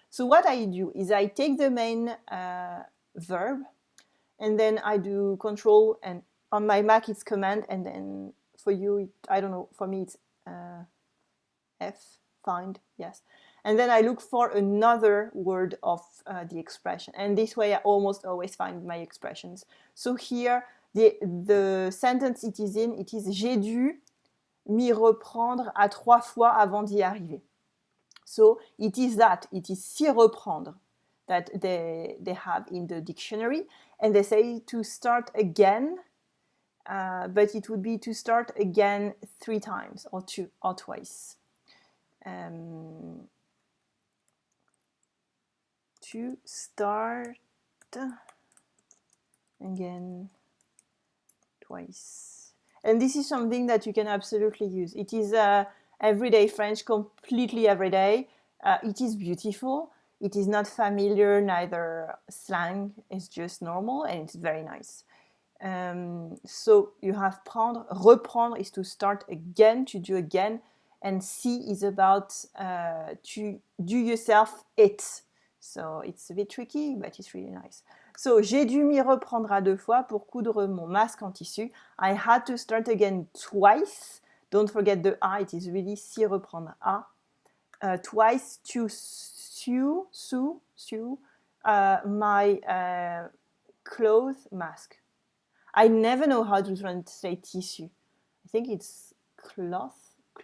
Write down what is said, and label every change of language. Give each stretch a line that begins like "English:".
English: So what I do is I take the main verb and then I do control, and on my Mac it's command, and then for you, I don't know, for me it's F, find, yes. And then I look for another word of the expression. And this way I almost always find my expressions. So here, the sentence it is
French: j'ai dû m'y reprendre à 3 fois avant d'y arriver.
English: So it is
French: s'y reprendre
English: that they have in the dictionary. And they say to start again, but it would be to start again 3 times or twice. To start again twice. And this is something that you can absolutely use. It is everyday French, completely everyday. It is beautiful. It is not familiar, neither slang. It's just normal, and it's very nice. So you have prendre. Reprendre is to start again, to do again. And s'y is about to do yourself it. So it's a bit tricky, but it's really nice.
French: So, j'ai dû m'y reprendre à 2 fois pour coudre mon masque en tissu.
English: I had to start again twice. Don't forget the A, it is really
French: s'y reprendre à.
English: Twice to sew my clothes mask. I never know how to translate tissue. I think it's cloth.